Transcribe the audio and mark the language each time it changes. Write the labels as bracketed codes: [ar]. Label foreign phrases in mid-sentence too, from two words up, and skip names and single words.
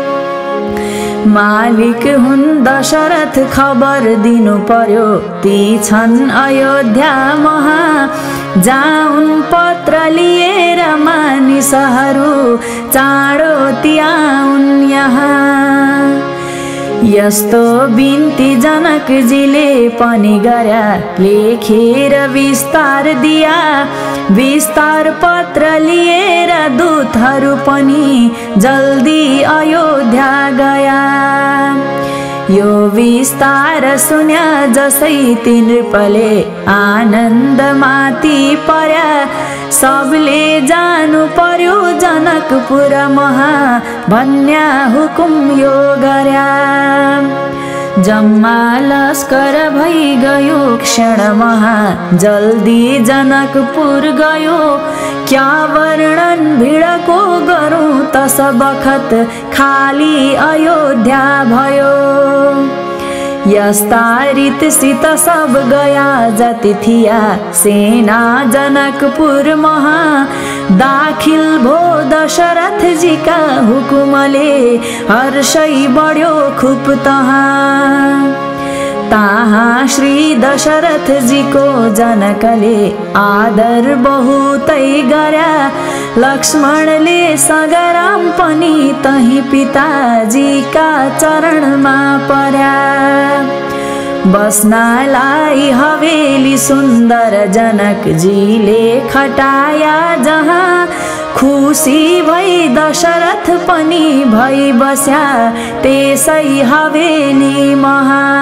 [ne] मालिक हुन् दशरथ खबर दिनु पर्यो ती छन् अयोध्या महा जाउन् पत्र लिएर मानिसहरू चाँडो ती आउन् यहाँ। यस्तो बिन्ती जनकजीले पनि गर्या लेखेर विस्तार दिया विस्तार पत्र लिएर दूतहरू पनि जल्दी अयोध्या गया। यो विस्तार सुन्या जसै ती नृपले आनन्द माथि पर्या सबले जानु पर्यो जनकपुर महा भन्या हुकुम यो गर्या। जम्मा लस्कर भई गयो क्षण महा जल्दी जनकपुर गयो। क्या वर्णन भिडको गरौँ तस बखत खाली अयोध्या भयो। यस्ता रीतसित सब गया जति थिया सेना जनकपुर महा दाखिल भो दशरथ जी का हुकुमले हर्षै बढ्यो खुब तहाँ। तहाँ श्री दशरथ जी को जनकले आदर बहुतै गर्या लक्ष्मणले सगराम पनि तही पिताजी का चरणमा पर्या। बस्नलाई हवेली सुन्दर जनक जीले खटाया जहाँ खुसी भई दशरथ पनि भई बस्या त्यसै हवेली महा।